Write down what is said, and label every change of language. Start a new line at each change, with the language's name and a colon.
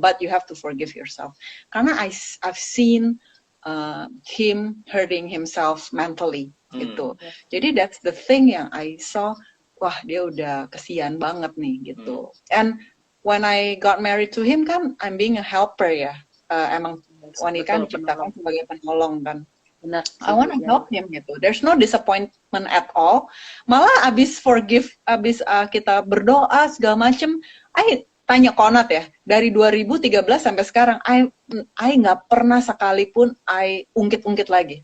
English: But you have to forgive yourself. Karena I've seen him hurting himself mentally gitu.
Indonesian: Jadi
English: that's the thing
Indonesian: yang I saw. Wah, dia udah kesian banget nih gitu.
English: And when I got married to him kan, I'm being a helper ya.
Indonesian: Emang wanita kan diciptakan sebagai penolong kan. Benar.
English: I want to help him gitu. There's no disappointment at all.
Indonesian: Malah abis kita berdoa segala macem, I tanya Conrad ya, dari 2013 sampai sekarang, I nggak pernah sekalipun I ungkit-ungkit lagi.